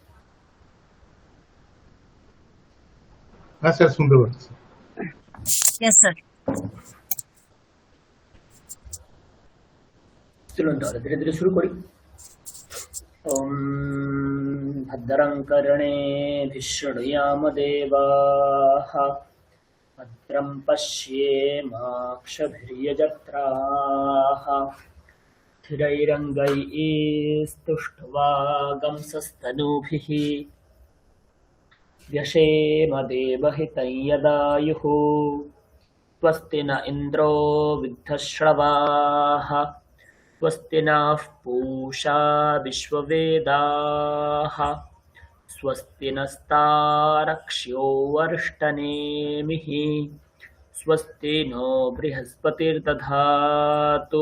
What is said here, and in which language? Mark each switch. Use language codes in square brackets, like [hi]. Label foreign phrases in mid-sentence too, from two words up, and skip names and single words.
[bn] হ্যাঁ স্যার, শুনতে পাচ্ছি। [en] Yes, sir. [bn] চলুন তাহলে ধীরে ধীরে শুরু করি। [sa] ওম ভদ্রং কর্ণেभिः शृणुयाम देवाः भद्रं पश्येमाक्षभिर्यजत्राः स्थिरैरङ्गैस्तुष्ट्वागंसस्तनूभिः व्यशेम देवहितं यदायुः स्वस्ति न इन्द्रो विद्धश्रवाः स्वस्ति नः पूषा विश्ववेदाः स्वस्ति नस्तारक्ष्यो वर्ष्टनेमिः स्वस्ति नो बृहस्पतिर्दधातु।